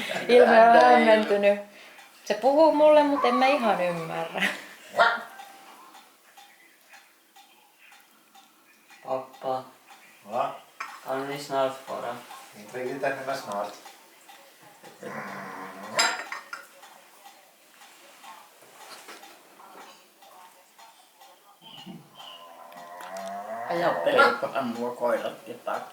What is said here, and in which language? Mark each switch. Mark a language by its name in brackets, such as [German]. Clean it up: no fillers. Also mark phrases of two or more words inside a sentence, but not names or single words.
[Finnish] Ilme on hämmentynyt. Se puhuu mulle, mutta en mä ihan ymmärrä. [Swedish] Pappa, Va? kan vi snart fara? Inte riktigt ännu, men snart. [Finnish] Ajattelikohan nuo koirat jotakin?